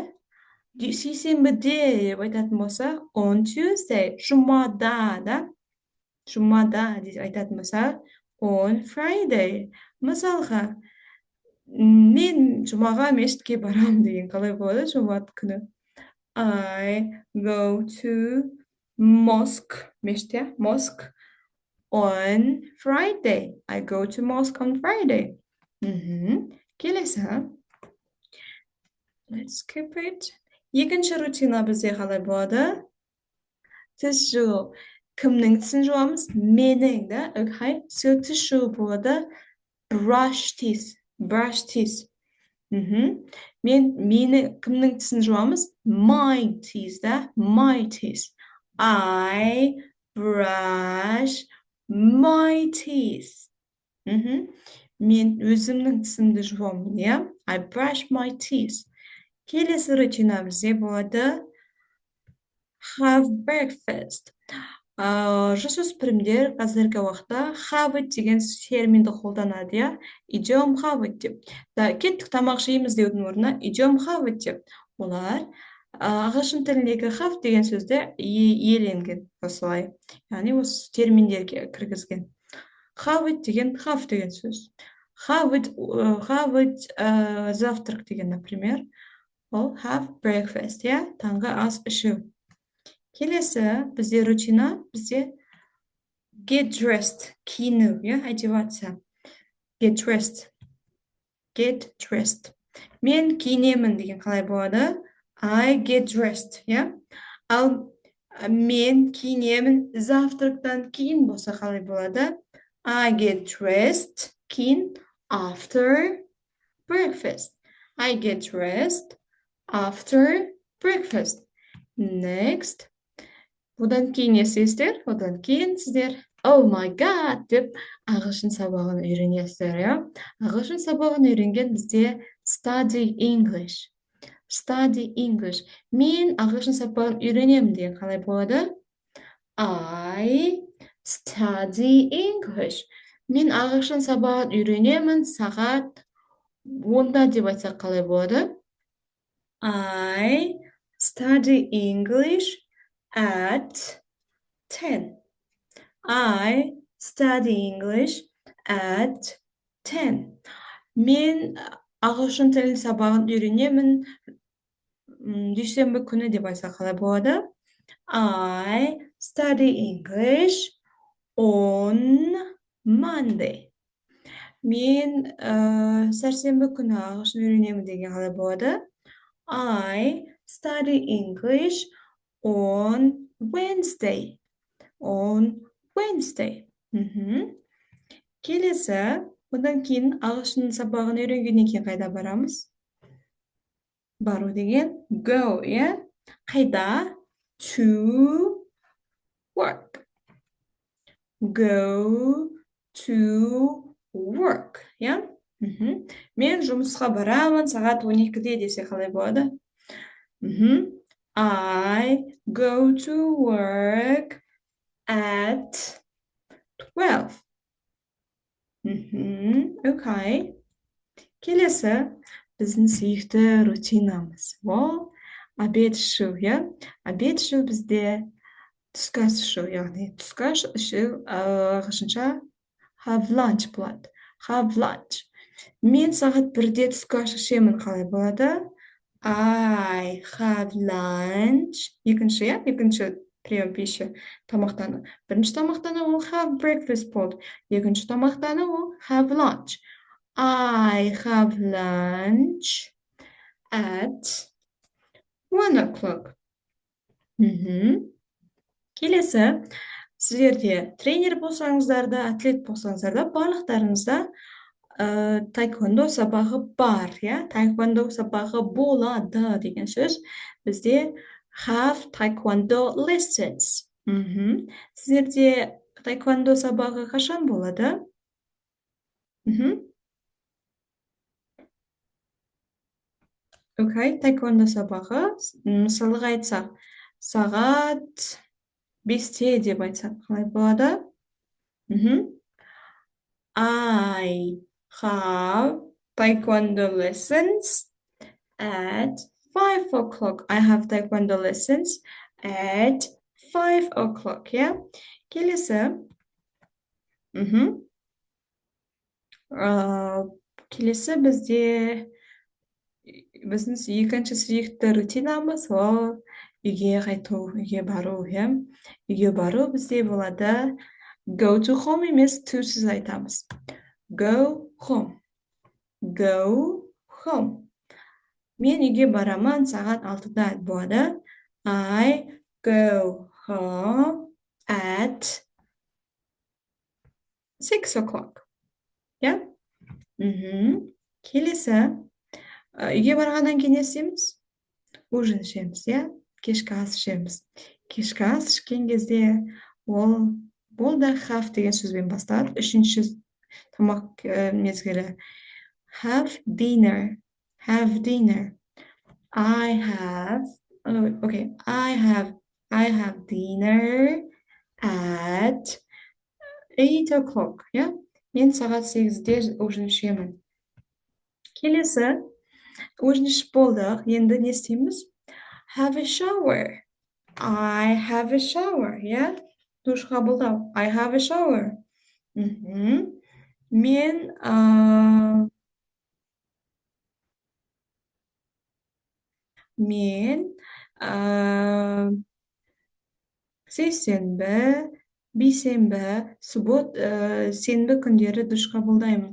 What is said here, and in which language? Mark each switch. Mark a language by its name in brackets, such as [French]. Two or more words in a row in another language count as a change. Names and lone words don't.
[Kazakh] Сейсенбіде деп айтатын болсақ, [English] on Tuesday, [Kazakh] жұмада, да? Жұмада деп айтатын болсақ, [English] on Friday. [Kazakh] Мысалға, мен жұмаға мешітке барамын деген қалай болады жұма күні? [English] I go to mosque, [Kazakh] мешіт, иә? [English] Mosque on Friday. I go to mosque on Friday. Келесі. Let's skip it. [Kazakh] Екінші рутина бізде қалай болады? Тіс жуу. Кімнің тісін жуамыз? Менің, да? [English] Okay. So [Kazakh] тіс жуу болады [English] brush teeth. Brush teeth. [Kazakh] Мені кімнің тісін жуамыз? [English] My teeth, да? My teeth. I brush my teeth. [Kazakh] Мен өзімнің тісімді жуамын, иә? [English] I brush my teeth. [Kazakh] Келесі рутина бізде болады [English] have breakfast. [Kazakh] Жасөспірімдер қазіргі уақытта [English] have it [Kazakh] деген терминді қолданады, иә? Идем [English] have it [Kazakh] деп. Кеттік тамақ жейміз деудің орнына идем [English] have it [Kazakh] деп. Олар ағылшын тіліндегі have деген сөзді иеленген осылай. Яғни осы терминдерге кіргізген. [English] Have it [Kazakh] деген have деген сөз. [English] Have it [Kazakh] завтрак деген, например. Ол [English] have breakfast, [Kazakh] иә? Таңғы ас ішу. Келесі бізде рутина, бізде [English] get dressed, [Kazakh] киіну, иә? Одеваться. [English] Get dressed. Get dressed. [Kazakh] Мен киінемін деген қалай болады? [English] I get dressed, [Kazakh] иә? Ал мен киінемін завтрактан кейін болса қалай болады? [English] I get dressed, кейін after breakfast. I get dressed after breakfast. Next. [Kazakh] Одан кейін не істейсіздер? Одан кейін сіздер [English] oh my god [Kazakh] деп ағылшын сабағын үйренесіздер, иә? Ағылшын сабағын үйренген бізде [English] study English. Study English. [Kazakh] Мен ағылшын сабағын үйренемін деген қалай болады? [English] I study English. [Kazakh] Мен ағылшын сабағын үйренемін сағат 10-да деп айтсақ қалай болады? [English] I study English at 10. I study English at 10. [Kazakh] Мен ағылшын тілін сабағын үйренемін дүйсенбі күні деп айтсақ қалай болады? [English] I study English on Monday. [Kazakh] Мен сәрсенбі күні ағылшын үйренемін деген қалай болады? [English] I study English on Wednesday. On Wednesday. [Kazakh] Келесі, одан кейін ағылшын сабағын үйренгеннен кейін қайда барамыз? Бару деген go, иә? Қайда? [English] To work. Go to work, [Kazakh] иә? Мен жұмысқа барамын сағат 12-де десе қалай болады? [English] I go to work at 12. Okay. [Kazakh] Келесі, біздің сүйікті рутинамыз. Ол обед ішу, иә? Обед ішу бізде түскі ас ішу, яғни түскі ас ішу ағылшынша [English] have lunch [Kazakh] болады. [English] Have lunch. [Kazakh] Мен сағат 1-де түскі ас ішемін қалай болады? [English] I have lunch. [Kazakh] Екінші, иә? Екінші [Russian] прием пищи [Kazakh] тамақтану. Бірінші тамақтану ол [English] have breakfast [Kazakh] болды. Екінші тамақтану ол [English] have lunch. I have lunch at 1 o'clock. [Kazakh] Келесі, сіздерде тренер болсаңыздар да, атлет болсаңыздар да, барлықтарыңызда таеквондо сабағы бар, иә? Таеквондо сабағы болады деген сөз. Бізде [English] have taekwondo lessons. [Kazakh] Сіздерде таеквондо сабағы қашан болады? Окей, таеквондо сабағы, мысалға айтсақ, сағат 5-те деп айтсақ, қалай болады? Мгм. [English] I have taekwondo lessons at 5 o'clock. I have taekwondo lessons at 5 o'clock, yeah? [Kazakh] Келесі. Мгм. Келесі біздің екінші сүйікті рутинамыз ол үйге қайту, үйге бару, иә? Үйге бару бізде болады [English] go to home [Kazakh] емес to-сіз айтамыз. [English] Go home. Go home. [Kazakh] Мен үйге барамын сағат 6-да болады. [English] I go home at 6 o'clock. Yeah? [Kazakh] Келесі. Үйге барғаннан кейін не істейміз? Ужин ішеміз, иә? Кешкі ас ішеміз. Кешкі ас ішкен кезде ол да have деген сөзбен басталады. Үшінші тамақ мезгілі. [English] Have dinner. Have dinner. I have dinner at 8 o'clock. Yeah? [Kazakh] Мен сағат 8-де ужин ішемін. Келесі, ужин ішіп болдық. Енді не істейміз? [English] Have a shower. I have a shower. Yeah? [Kazakh] Душ қабылдау. [English] I have a shower. [Kazakh] Мен сейсенбі, бейсенбі, сенбі күндері душ қабылдаймын.